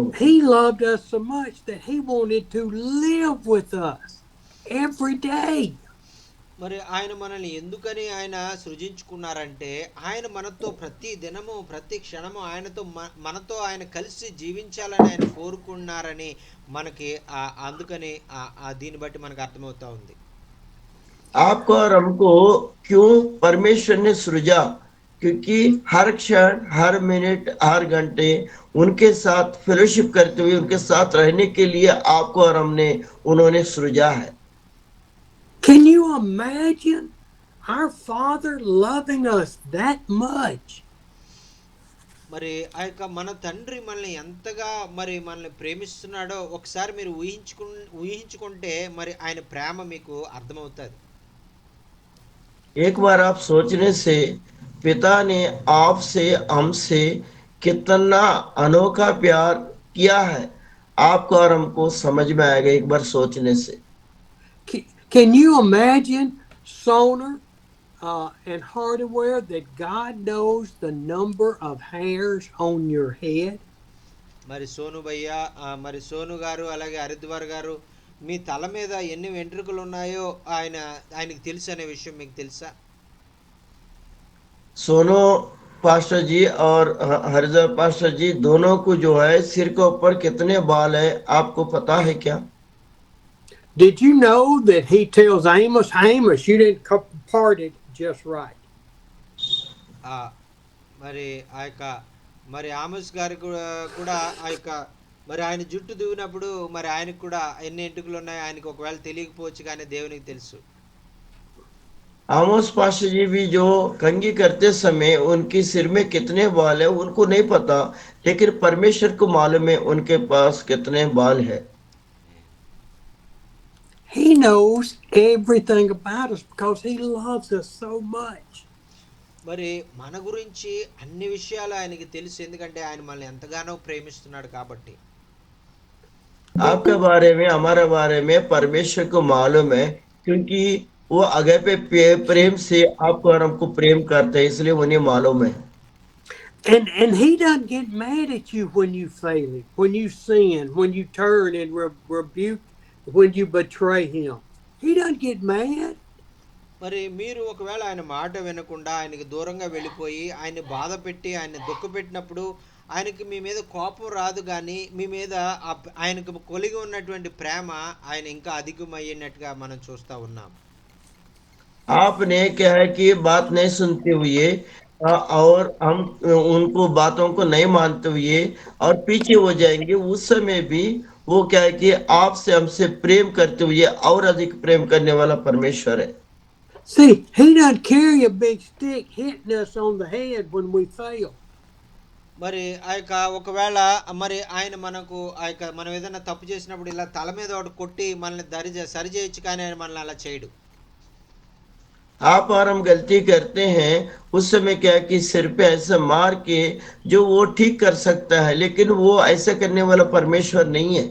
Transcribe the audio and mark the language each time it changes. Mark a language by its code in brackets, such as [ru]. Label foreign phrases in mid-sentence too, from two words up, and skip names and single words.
[en] He loved us so much that he wanted to live with us every day. [te] మరి ఆయన మనల్ని ఎందుకని ఆయన సృజించుకున్నారంటే, ఆయన మనతో ప్రతి దినము, ప్రతి క్షణము ఆయనతో మనతో ఆయన కలిసి జీవించాలని ఆయన కోరుకున్నారని మనకి అందుకని దీన్ని బట్టి మనకు అర్థమవుతా ఉంది. [hi] आपको और हमको क्यों परमेश्वर ने सृजा? क्योंकि हर क्षण, हर मिनट, हर घंटे उनके साथ फेलोशिप करते हुए उनके साथ रहने के लिए आपको और हमने उन्होंने सृजा है। [en] Can you imagine our Father loving us that much? [te] మరి ఆ యొక్క మన తండ్రి మనల్ని ఎంతగా మరి మనల్ని ప్రేమిస్తున్నాడో ఒకసారి మీరు ఊహించుకుంటే మరి ఆయన ప్రేమ మీకు అర్థమవుతుంది. [hi] एक बार आप सोचने से पिता ने आपसे हमसे कितना अनोखा प्यार किया है, आपको और हमको समझ में आएगा एक बार सोचने से। [en] Can you imagine sonar and hardware that God knows the number of hairs on your head? [te] మరి సోను భయ్య, మరి సోను గారు, అలాగే హరిద్వార్ గారు, మీ తల మీద ఎన్ని వెంట్రుకలు ఉన్నాయో ఆయనకి తెలుసు అనే విషయం మీకు తెలుసా? [hi] सोनो पास्टर जी और हरिद्वार पास्टर जी दोनों को जो है सिर के ऊपर कितने बाल है, आपको पता है क्या? [en] Did you know that he tells Amos, you didn't part it just right? [te] మరి ఆ యొక్క మరి ఆమోస్ గారు కూడా ఆ యొక్క మరి ఆయన జుట్టు దువ్వినప్పుడు మరి ఆయనకు కూడా ఎన్ని ఎంటుకలు ఉన్నాయి ఆయనకు ఒకవేళ తెలియకపోవచ్చు, కానీ దేవునికి తెలుసు. [hi] आमोस पास्टर जी भी जो कंघी करते समय उनकी सिर में कितने बाल है उनको नहीं पता, लेकिन परमेश्वर को मालूम है उनके पास कितने बाल है। [en] He knows everything about us because he loves us so much. [te] మరి మన గురించి అన్ని విషయాలు ఆయనకి తెలుసు, ఎందుకంటే ఆయన మనల్ని ఎంతగానో ప్రేమిస్తున్నాడు కాబట్టి. [hi] आपके बारे में, हमारे बारे में परमेश्वर को मालूम है, क्योंकि वो अगेपे प्रेम से आपको और हमको प्रेम करते हैं, इसलिए उन्हें मालूम है। [en] And he doesn't get mad at you when you fail him, when you sin, when you turn and rebuke, when you betray him. He doesn't get mad. [te] మరి మీరు ఒకవేళ ఆయన మాట వినకుండా ఆయనకి దూరంగా వెళ్ళిపోయి ఆయన్ని బాధ పెట్టి ఆయన్ని దుఃఖపెట్టినప్పుడు ఆయనకి మీ మీద కోపం రాదు, కానీ మీ మీద ఆయనకు కొలిగి ఉన్నటువంటి ప్రేమ ఆయన ఇంకా అధికమయ్యేటట్టుగా మనం చూస్తూ ఉన్నాం. [hi] आपने क्या है कि बात नहीं सुनते हुए और हम उनको बातों को नहीं मानते हुए और पीछे हो जाएंगे, उस समय भी वो क्या है कि आपसे हमसे प्रेम करते हुए और अधिक प्रेम करने वाला परमेश्वर है। [en] See, he doesn't carry a big stick hitting us on the head when we fail. [te] మరి ఆ యొక్క ఒకవేళ మరి ఆయన మనకు ఆ యొక్క మనం ఏదైనా తప్పు చేసినప్పుడు ఇలా తల మీద ఒకటి కొట్టి మనల్ని సరి చేయొచ్చు, కానీ ఆయన మనల్ని అలా చేయడు. [hi] आप और हम गलती करते हैं, उस समय क्या है कि सिर पे ऐसा मार के जो वो ठीक कर सकता है, लेकिन वो ऐसा करने वाला परमेश्वर नहीं है।